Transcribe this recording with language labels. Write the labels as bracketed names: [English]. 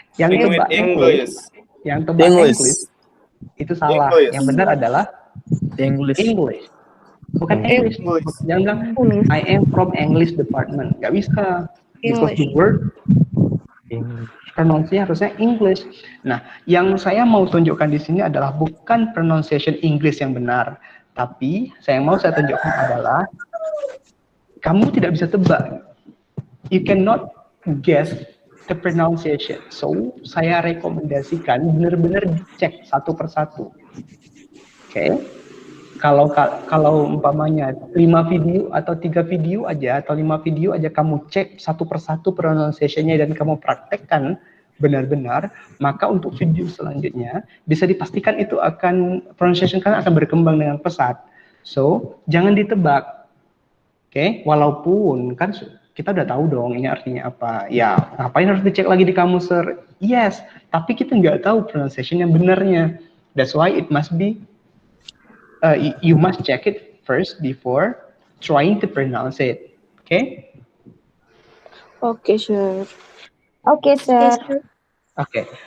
[Indonesian] Yang tebak English itu salah. Yang benar adalah English. Bukan English. Jangan bilang [English] I am from English department. [Indonesian] Gak bisa. [English] Because the word pronunciation [Indonesian] harusnya [English] English. [Indonesian] Nah, yang saya mau tunjukkan di sini adalah bukan pronunciation English yang benar, tapi saya tunjukkan adalah kamu tidak bisa tebak. [English] You cannot guess the pronunciation. [Indonesian] So, saya rekomendasikan benar-benar dicek satu persatu. Oke. Kalau umpamanya 5 video atau 3 video aja atau 5 video aja kamu cek satu persatu pronunciation-nya dan kamu praktekkan benar-benar, maka untuk video selanjutnya bisa dipastikan itu pronunciation kan akan berkembang dengan pesat. So, jangan ditebak. Oke, walaupun kan kita udah tahu dong ini artinya apa. Ya, ngapain harus dicek lagi di kamus, Sir? [English] Yes, [Indonesian] tapi kita nggak tahu pronunciation yang benarnya. [English] That's why it must be you must check it first before trying to pronounce it. Okay? Okay, sure. Okay, sir. Okay.